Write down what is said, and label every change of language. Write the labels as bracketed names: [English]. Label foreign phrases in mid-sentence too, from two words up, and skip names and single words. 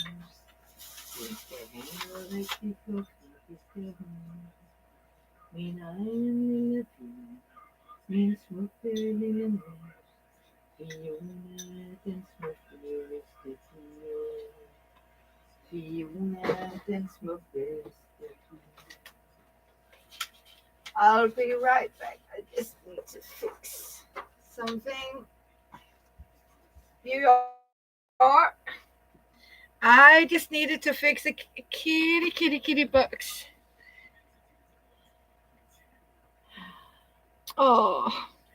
[Danish] Den skal have noget rigtig fluffy, det skal hun. Min egen lille pige, min smukke lille mus. Fiona, den smukkeste pige. Fiona, den smukkeste pige. [English] I'll be right back. I just need to fix something. Here you are. I just needed to fix a kitty box. Oh.